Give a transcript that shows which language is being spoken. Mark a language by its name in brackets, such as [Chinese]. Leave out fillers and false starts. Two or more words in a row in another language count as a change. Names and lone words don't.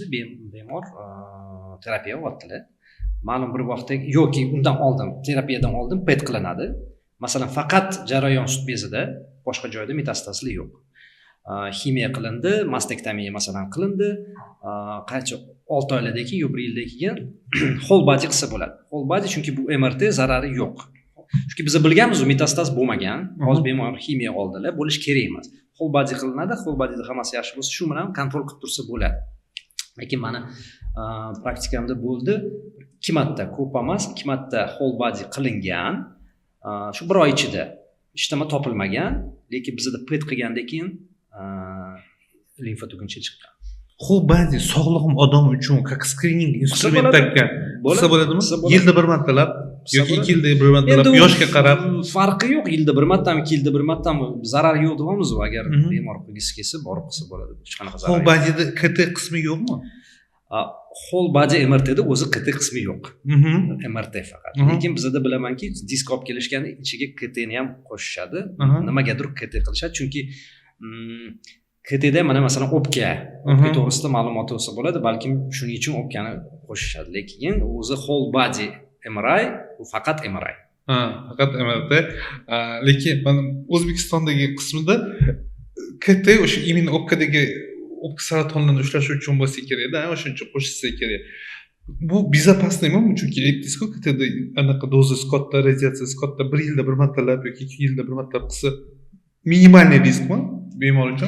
[Uzbek] Bemor terapiya oldilar. Ma'lum bir vaqtda yoki undan oldin, terapiyadan oldin PET qilinadi. Masalan, faqat jarayon sut bezida, boshqa joyda metastazlar yo'q. Ximiya qilindi, mastektomiya masalan qilindi. Qancha 6 oylardan keyin yo 1 yildan keyin [English] whole body [Uzbek] qilsa bo'ladi. [English] Whole body [Uzbek] chunki bu MRT zarari yo'q. Chunki biz bilganmiz, metastaz bo'lmagan. Hozir bemor ximiya oldilar, bo'lish kerak emas. [English] Whole body [Uzbek] qilinadi, [English] whole bodyda [Uzbek] hammasi yaxshi bo'lsa, shu bilan kontrol qilib tursa bo'ladi. Lekin mana praktikamda bo'ldi, 2 marta, ko'p emas, 2 marta [English] whole body [Uzbek] qilingan. Shu 1 oy ichida ishtama topilmagan, lekin bizda PET qilgandan keyin limfa tuguncha chiqqan. Xo'p, ba'zi sog'lom odam uchun [Russian] как скрининг [Uzbek] instrument takkan qilsa bo'ladimi? Yilda bir martalab yoki 2 yilda bir martalab yoshga qarab farqi yo'q, yilda bir martami, 2 yilda bir martami zarari yo'q deyapmiz. Agar bemor qilgisi kelsa, borib qilsa bo'ladi. Hech qanaqa zarar yo'q. Xo'p, ba'zida KT qismi yo'qmi? [English] Whole body [Uzbek] MRTda o'zi KT qismi yo'q. MRT faqat. Lekin bizda bilamanki, disk olib kelishganda ichiga KTni ham qo'shishadi. Nimagadir KT qilishadi, chunki KTda mana masalan o'pka to'g'risida ma'lumot olsa bo'ladi, balkim shuning uchun o'pkani qo'shishadi. Lekin o'zi [English] whole body MRI [Uzbek] u faqat MRI. Faqat MRT. Lekin mana O'zbekistondagi qismida KT o'sha именно o'pkadagi o'pka saratonini ushlash uchun bo'lsa kerak-da, o'sha uchun qo'shilsa kerak. Bu безопаснойmi? Chunki aytdingiz-ku, KTda anaqa dozasi katta, radiatsiyasi katta, 1 yilda bir martalab yoki 2 yilda bir martalab qilsa minimalniy riskmi bemor uchun?